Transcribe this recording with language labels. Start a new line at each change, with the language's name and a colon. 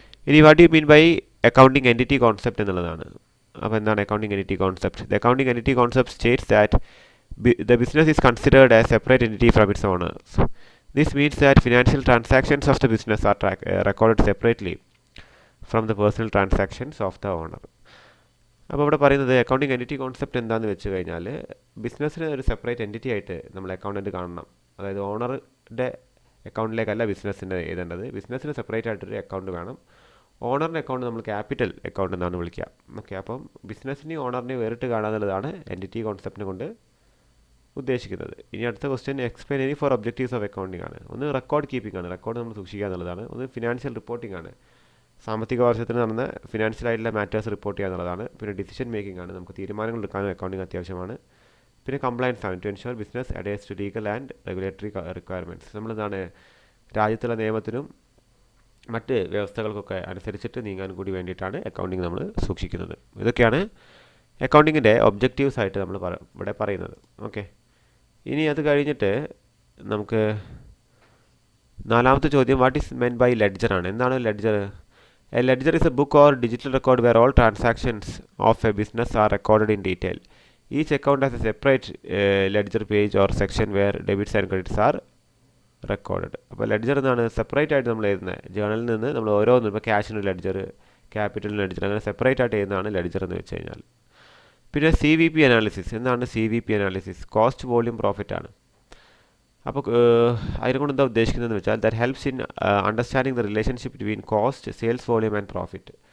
English: ഇനി what you mean by accounting entity concept
Malayalam: എന്നുള്ളതാണ്. അപ്പോൾ എന്താണ്
English: Accounting entity concept? The accounting entity concept states that the business is considered as separate entity from its owners. This means that financial transactions of the business are recorded separately from the personal transactions of the owner.
Malayalam: അപ്പോൾ ഇവിടെ പറയുന്നത് accounting entity concept എന്താണെന്ന് വെച്ച് കഴിഞ്ഞാൽ, ബിസിനസ്സിന് ഒരു separate entity ആയിട്ട് നമ്മൾ അക്കൗണ്ടൻറ്റ് കാണണം. അതായത് ഓണറുടെ അക്കൗണ്ടിലേക്കല്ല ബിസിനസ്സിൻ്റെ എഴുതേണ്ടത്. ബിസിനസ്സിന് സെപ്പറേറ്റ് ആയിട്ടൊരു അക്കൗണ്ട് വേണം. ഓണറിൻ്റെ അക്കൗണ്ട് നമ്മൾ ക്യാപിറ്റൽ അക്കൗണ്ട് എന്നാണ് വിളിക്കുക. ഓക്കെ, അപ്പം ബിസിനസ്സിനെയും ഓണറിനെയും വേറിട്ട് കാണാന്നുള്ളതാണ് എൻറ്റിറ്റി കോൺസെപ്റ്റിനെ കൊണ്ട് ഉദ്ദേശിക്കുന്നത്. ഇനി അടുത്ത question explain any 4 objectives of accounting ആണ്. ഒന്ന് റെക്കോർഡ് കീപ്പിംഗ് ആണ്, റെക്കോർഡ് നമ്മൾ സൂക്ഷിക്കുക എന്നുള്ളതാണ്. ഒന്ന് ഫിനാൻഷ്യൽ റിപ്പോർട്ടിംഗ് ആണ്, സാമ്പത്തിക വർഷത്തിന് നടന്ന ഫിനാൻഷ്യലായിട്ടുള്ള മാറ്റേഴ്സ് റിപ്പോർട്ട് ചെയ്യുക എന്നുള്ളതാണ്. പിന്നെ ഡിസിഷൻ മേക്കിംഗ് ആണ്, നമുക്ക് തീരുമാനങ്ങൾ എടുക്കാനും അക്കൗണ്ടിങ് അത്യാവശ്യമാണ്. പിന്നെ കംപ്ലയൻസ് ആണ്,
English: To ensure business adheres to legal and regulatory requirements.
Malayalam: നമ്മൾ രാജ്യത്തുള്ള നിയമത്തിനും മറ്റ് വ്യവസ്ഥകൾക്കൊക്കെ അനുസരിച്ചിട്ട് നീങ്ങാൻ കൂടി വേണ്ടിയിട്ടാണ് അക്കൗണ്ടിങ് നമ്മൾ സൂക്ഷിക്കുന്നത്. ഇതൊക്കെയാണ് അക്കൗണ്ടിങ്ങിൻ്റെ ഒബ്ജക്റ്റീവ്സ് ആയിട്ട് നമ്മൾ ഇവിടെ പറയുന്നത്. ഓക്കെ, ഇനി അത് കഴിഞ്ഞിട്ട് നമുക്ക് 4ാമത്തെ ചോദ്യം
English: what is meant by ledger
Malayalam: ആണ്. എന്താണ് ledger?
English: A ledger is a book or digital record where all transactions of a business are recorded in detail. Each account has a separate ledger page or section where debits and credits are recorded.
Malayalam: അപ്പോൾ ledger എന്നാണ് separate ആയിട്ട് നമ്മൾ എഴുതുന്നത്. ജേണലിൽ നിന്ന് നമ്മൾ ഓരോന്നും, ഇപ്പോൾ ക്യാഷിന് ledger, ക്യാപിറ്റലിന് ledger, അങ്ങനെ സെപ്പറേറ്റ് ആയിട്ട് എഴുതുന്നതാണ് ലെഡ്ജർ എന്ന് വെച്ച് കഴിഞ്ഞാൽ. പിന്നെ CVP അനാലിസിസ്. എന്താണ് CVP analysis? Cost volume profit ആണ്. അപ്പോൾ അതിനെക്കൊണ്ട് എന്താ ഉദ്ദേശിക്കുന്നതെന്ന് വെച്ചാൽ
English: That helps in understanding the relationship between cost, sales volume and profit.